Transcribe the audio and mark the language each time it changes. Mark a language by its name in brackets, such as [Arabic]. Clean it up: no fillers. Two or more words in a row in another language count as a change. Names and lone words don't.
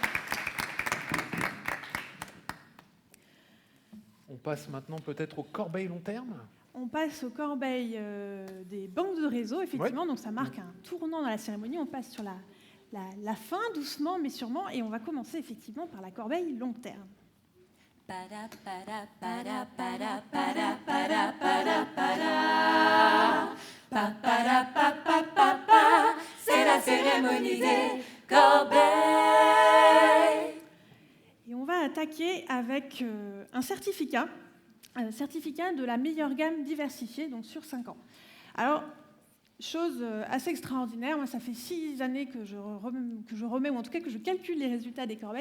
[French] On passe maintenant peut-être au corbeille long terme. On passe aux corbeilles des banques de réseau, effectivement. Ouais. Donc ça marque un tournant dans la cérémonie. On passe sur la fin, doucement mais sûrement. Et on va commencer effectivement par la corbeille long terme. Para, para, para, para, para, para, para, para. Pa, para, pa, pa, pa, pa. C'est la cérémonie des corbeilles. Et on va attaquer avec un certificat de la meilleure gamme diversifiée, donc sur 5 ans. Alors, chose assez extraordinaire. Moi, ça fait 6 années que je remets, ou en tout cas que je calcule les résultats des corbeilles.